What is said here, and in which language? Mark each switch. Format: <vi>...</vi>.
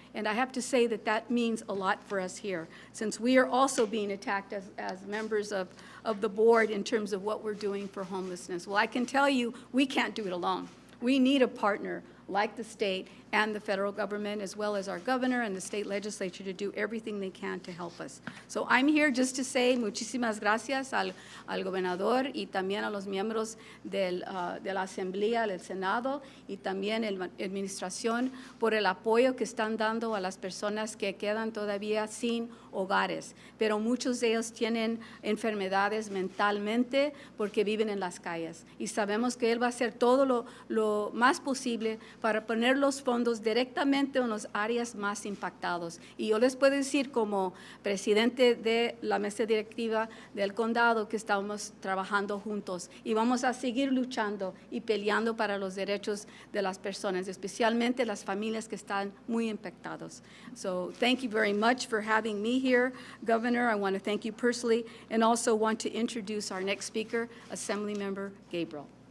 <en>And I have to say that that means a lot for us here, since we are also being attacked as members of the board in terms of what we're doing for homelessness. Well, I can tell you, we can't do it alone. We need a partner like the state and the federal government, as well as our governor and the state legislature, to do everything they can to help us. So I'm here just to say</en> <es>muchísimas gracias al gobernador y también a los miembros de la Asamblea, del Senado, y también la administración por el apoyo que están dando a las personas que quedan todavía sin hogares. Pero muchos de ellos tienen enfermedades mentalmente porque viven en las calles. Y sabemos que él va a hacer todo lo más posible para poner los fondos directamente en las áreas más impactadas. Y yo les puedo decir, como presidente de la mesa directiva del condado, que estamos trabajando juntos y vamos a seguir luchando y peleando para los derechos de las personas, especialmente las familias que están muy impactadas.</es> <en>So thank you very much for having me here, Governor. I want to thank you personally, and also want to introduce our next speaker, Assemblymember Gabriel.</en>